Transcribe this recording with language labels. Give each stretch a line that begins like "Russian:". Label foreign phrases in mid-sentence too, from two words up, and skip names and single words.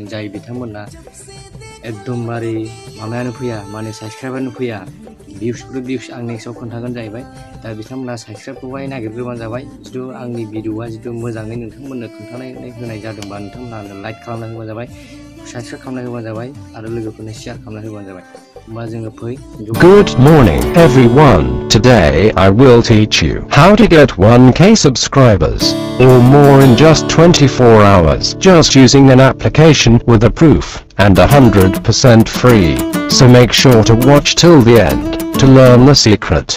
Bodo: जाय बिथांमोनहा एकदमबारे माबायानो फैया, माने साबस्क्राइबारनो फैया, भिउस आं नेक्स्टआव खोन्थागोन जाहैबाय। दा बिथांमोनहा साबस्क्राइबखौहाय नागिरग्रोबानो जाबाय। जिथु आंनि भिडिअआ मोजाङै नोंथांमोननो खोन्थानानै होनाय जादोंबा नोंथांमोनहा लाइक खालामना होबानो जाबाय, साबस्क्राइब खालामना होबानो जाबाय आरो लोगोफोरनो शेयार खालामना होबानो जाबाय। होमबा जोङो फै।
English: Good morning everyone. Today I will teach you how to get 1k subscribers or more in just 24 hours just using an application with a proof and 100% free. So make sure to watch till the end to learn the secret.